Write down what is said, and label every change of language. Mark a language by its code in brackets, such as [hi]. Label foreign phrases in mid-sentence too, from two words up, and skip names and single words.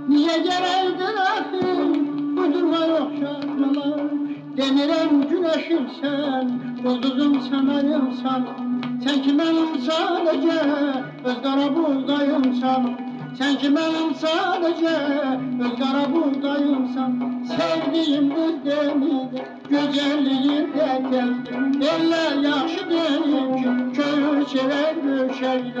[tr] Bize gereydir axı, uydurma yok şarkılar. [az] Demirəm güneşimsən, ulduzum sen ayımsan. [tr] Sen ki benim sadece [az] öz qara buğdayımsan. [tr] Sen ki benim sadece [az] öz qara buğdayımsan. Sevdiğim qız demir, gözəlliyin də tezdir. Eller yaxşı deyib ki, könül sevər gülşəkdir.